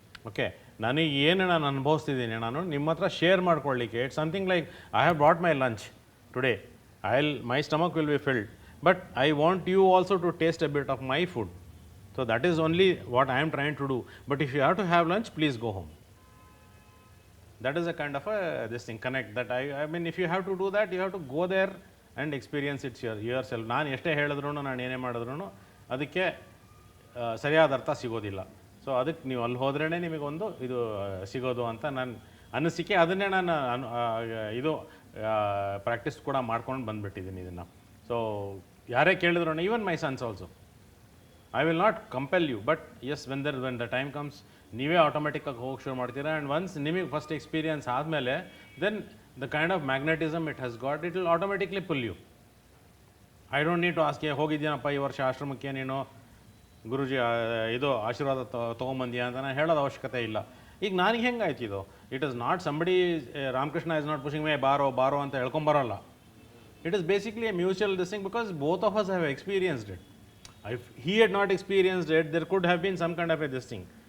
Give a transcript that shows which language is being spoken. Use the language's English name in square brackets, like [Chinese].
[Kannada] Okay, ನನಗೆ ಏನು ನಾನು ಅನುಭವಿಸ್ತಿದ್ದೀನಿ ನಾನು ನಿಮ್ಮ ಹತ್ರ ಶೇರ್ ಮಾಡ್ಕೊಳ್ಳಿಕ್ಕೆ. [English] It's something like I have brought my lunch today, my stomach will be filled, but I want you also to taste a bit of my food. So that is only what I am trying to do. But if you have to have lunch, please go home. That is a kind of this thing, connect that I mean, if you have to do that, you have to go there and experience it yourself. [Kannada] ನಾನು ಎಷ್ಟೇ ಹೇಳಿದ್ರು, ನಾನು ಏನೇ ಮಾಡಿದ್ರು ಅದಕ್ಕೆ ಸರಿಯಾದ ಅರ್ಥ ಸಿಗೋದಿಲ್ಲ. ಸೊ ಅದಕ್ಕೆ ನೀವು ಅಲ್ಲಿ ಹೋದ್ರೇ ನಿಮಗೊಂದು ಇದು ಸಿಗೋದು ಅಂತ ನನ್ನ ಅನಿಸಿಕೆ. ಅದನ್ನೇ ನಾನು ಇದು ಪ್ರಾಕ್ಟೀಸ್ ಕೂಡ ಮಾಡ್ಕೊಂಡು ಬಂದುಬಿಟ್ಟಿದ್ದೀನಿ ಇದನ್ನು. ಸೊ ಯಾರೇ ಕೇಳಿದ್ರು, [English] even my sons also, I will not compel you, but as when the time comes [Kannada] ನೀವೇ ಆಟೋಮೆಟಿಕ್ಕಾಗಿ ಹೋಗಿ ಶುರು ಮಾಡ್ತೀರಾ. [English] and once [Kannada] ನಿಮಗೆ [English] first experience [Kannada] ಆದಮೇಲೆ [English] Then the kind of magnetism it has got, it will automatically pull you. I don't need to ask, [Kannada] ಹೋಗಿದ್ದೀನಪ್ಪ ಈ ವರ್ಷ ಆಶ್ರಮಕ್ಕೆ ನೀನು ಗುರುಜಿ ಇದು ಆಶೀರ್ವಾದ ತೊಗೊಂಬಂದ್ಯಾ ಅಂತ ನಾನು ಹೇಳೋದು ಅವಶ್ಯಕತೆ ಇಲ್ಲ. ಈಗ ನನಗೆ ಹೆಂಗಾಯ್ತು ಇದು, [English] it is not somebody, Ramakrishna is not pushing me [Kannada] ಬಾರೋ ಅಂತ ಹೇಳ್ಕೊಂಬರೋಲ್ಲ. [English] It is basically a mutual this thing, because both of us have experienced it. If he had not experienced it, there could have been some kind of a this thing.